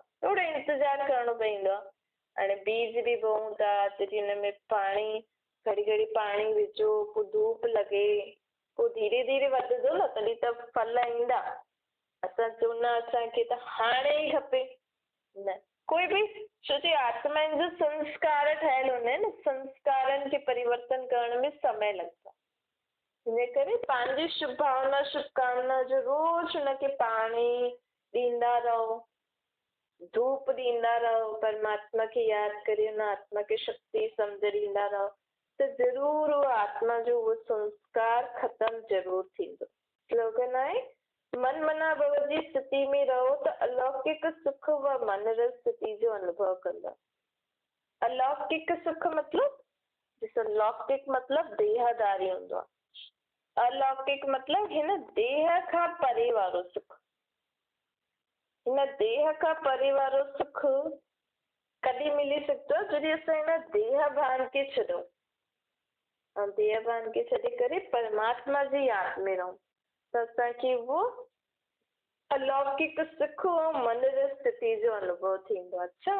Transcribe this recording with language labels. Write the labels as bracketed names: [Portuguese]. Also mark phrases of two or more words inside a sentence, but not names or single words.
[Sindhi] थोरो इंतज़ारु करिणो पवंदो आहे। हाणे बीज बि बोऊं था तॾहिं हुन में पाणी घड़ी घड़ी पाणी विझो, पोइ धूप लॻे, पोइ धीरे धीरे वधंदो न, तॾहिं त फल ईंदा। असां चऊं न असांखे त हाणे ई खपे, न कोई बि, छो कि आत्माउनि जो संस्कार ठहियल हूंदा आहिनि, संस्कारनि खे परिवर्तन करण में समय लॻंदो। हिन करे पंहिंजी शुभ भावना शुभकामना जो रोज़ हुनखे पाणी ॾींदा रहो, धूप ॾींदा रहो, परमात्मा खे यादि करे हुन आत्मा खे शक्ति सम्झ ॾींदा रहो, त ज़रूरु उहो आत्मा जो उहो संस्कार ख़तमु ज़रूरु थींदो। स्लोगन आहे मन मना भव जी स्थिति में रहो त अलौकिक सुख व मन रस स्थिति जो अनुभव कंदा। अलौकिक सुख मतलब, ॾिसो लौकिक मतलब देहदारी हूंदो आहे, अलौकिक मतलब हिन देह खां परे वारो सुख। हिन देह खां परे वारो सुख कॾहिं मिली सघंदो आहे जॾहिं असां हिन देह भान खे छॾूं ऐं देह भान खे छॾे करे परमात्मा जी यादि में रहूं त असांखे उहो अलौकिक सुख ऐं मन जी स्थिति जो अनुभव थींदो आहे। अच्छा।